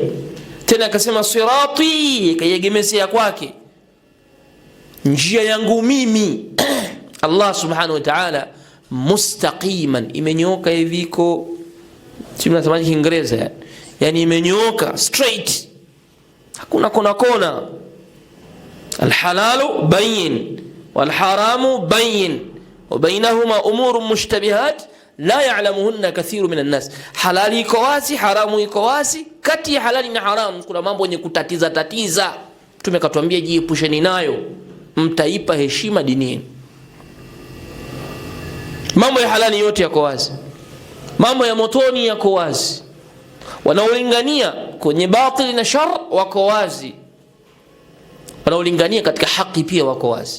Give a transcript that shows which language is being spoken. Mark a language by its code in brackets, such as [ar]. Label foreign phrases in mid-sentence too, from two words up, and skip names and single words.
[sw] Tena akasema sirati, kayegemezea kwake, njia yangu mimi [ar] الله سبحانه وتعالى, [sw] mustaqiman, imenyooka hiviko, si mnasemaje Kiingereza, yani imenyooka straight, hakuna kona kona. [ar] الحلال بين والحرام بين وبينهما أمور مشتبهات لا يعلمهن كثير من الناس. [sw] Halali iko wazi, haramu iko wazi. Kati ya halali na haramu kuna mambo yenye kutatiza. Mtume katuambia jiepusheni nayo, mtaipa heshima dinini. Mambo ya halali yote yako wazi, mambo ya motoni yako wazi, wanaolingania kwenye batili na shar wako wazi, wanaolingania katika haki pia wako wazi.